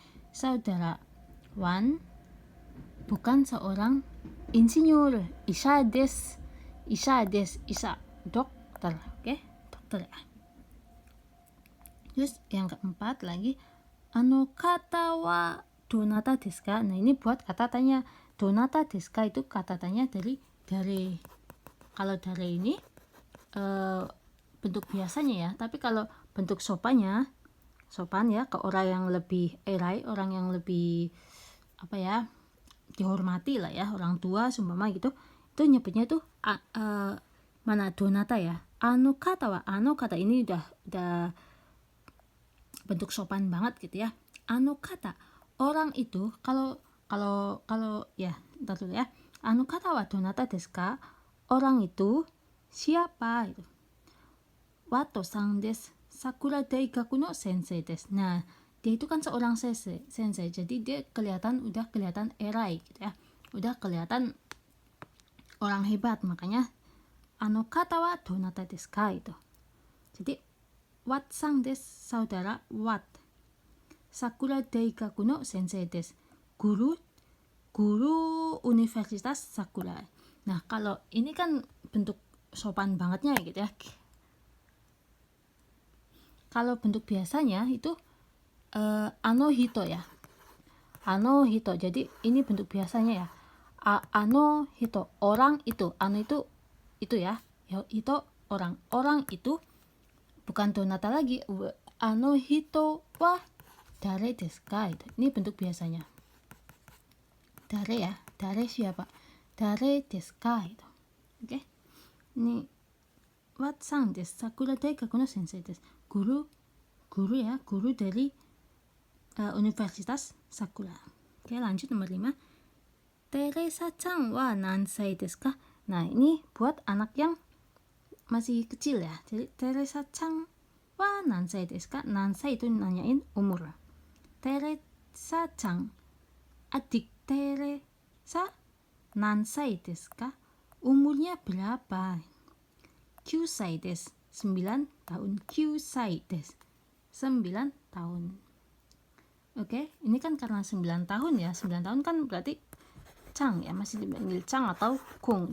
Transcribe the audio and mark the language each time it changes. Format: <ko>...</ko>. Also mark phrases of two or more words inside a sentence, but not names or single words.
<id>Saudara Wan bukan seorang insinyur. Isa dokter, oke? Dokter ya. Terus yang keempat lagi kata</id> <ja>wa donata desu ka?</ja> <id>Nah ini buat kata tanya.</id> <ja>Donata desu ka</ja> <id>itu kata tanya dari dare. Kalau dare ini bentuk biasanya ya, tapi kalau bentuk sopan ya ke orang yang lebih erai, orang yang lebih dihormati lah ya, orang tua seumpama gitu, itu nyebutnya tuh mana donata ya. Kata ini udah bentuk sopan banget gitu ya. Kata orang itu kalau ya entar dulu ya.</id> <ja>Kata wa donata desu ka?</ja> <id>Orang itu siapa itu?</id> <ja>Wato sang desu. Sakura Daigaku no sensei desu.</ja> <id>Nah, dia itu kan seorang sensei. Jadi dia udah kelihatan erai gitu ya. Udah kelihatan orang hebat, makanya</id> <ja>kata wa donata desu ka</ja> <id>itu. Jadi</id> <ja>wat sang desu,</ja> <id>saudara Wat.</id> <ja>Sakura Daigaku no sensei desu.</ja> <id>Guru Universitas Sakura. Nah, kalau ini kan bentuk sopan bangetnya gitu ya. Kalau bentuk biasanya itu</id> <ja>ano hito</ja> <id>ya.</id> <ja>Ano hito.</ja> <id>Jadi ini bentuk biasanya ya.</id> <ja>Ano hito,</ja> <id>orang itu. Ano itu ya. Hito orang. Orang itu bukan donata lagi.</id> <ja>Ano hito wa dare desu ka?</ja> <id>Ini bentuk biasanya. Dare ya. Dare siapa?</id> <ja>Dare desu ka?</ja> <id>Oke.</id> <ja>Ini Wat-san desu. Sakura Daigaku no sensei desu.</ja> <id>Guru ya. Guru dari Universitas Sakura. Oke, lanjut nomor 5.</id> <ja>Teresa-chan wa nansai desu ka?</ja> <id>Nah, ini buat anak yang masih kecil ya. Jadi</id> <ja>Teresa-chan wa nansai desu ka?</ja> <id>Nansai itu nanyain umur. Teresa-chan, adik Teresa,</id> <ja>nansai desu ka?</ja> <id>Umurnya berapa?</id> <ja>Kyusai desu.</ja> <id>9 tahun.</id> <ja>Kyusai desu.</ja> <id>9 tahun. Oke, ini kan karena 9 tahun ya. 9 tahun kan berarti Chang ya, masih dipanggil Chang atau Kung.</id>